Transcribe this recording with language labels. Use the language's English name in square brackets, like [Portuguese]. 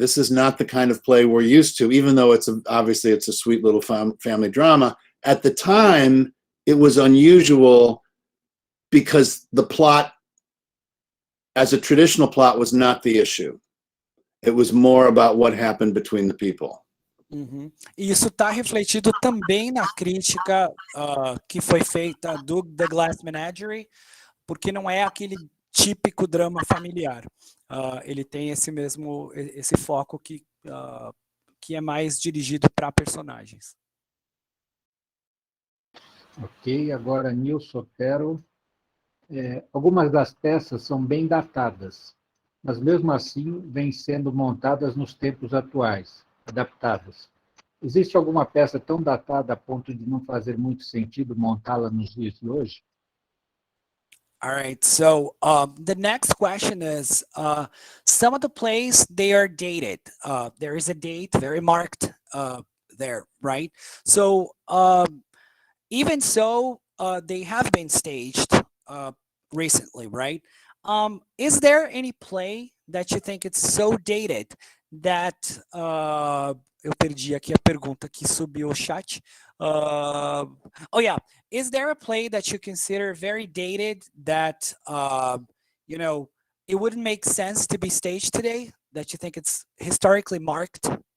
[English] This is not the kind of play we're used to, even though obviously it's a sweet little family drama. At the time, it was unusual because the plot, as a traditional plot, was not the issue. It was more about what happened between the people. Uhum. [Portuguese] E isso está refletido também na crítica que foi feita do The Glass Menagerie, porque não é aquele típico drama familiar. Ele tem esse foco que é mais dirigido para personagens. Ok, agora Nilson Otero. Algumas das peças são bem datadas, mas mesmo assim vêm sendo montadas nos tempos atuais, adaptadas. Existe alguma peça tão datada a ponto de não fazer muito sentido montá-la nos dias de hoje? [English] All right, so the next question is, some of the plays, they are dated. There is a date very marked there, right? So even so, they have been staged recently, right? Is there any play that you think it's so dated that... [Portuguese] eu perdi aqui a pergunta que subiu o chat. [English] Oh yeah, is there a play that you consider very dated that, you know, it wouldn't make sense to be staged today, that you think it's historically marked?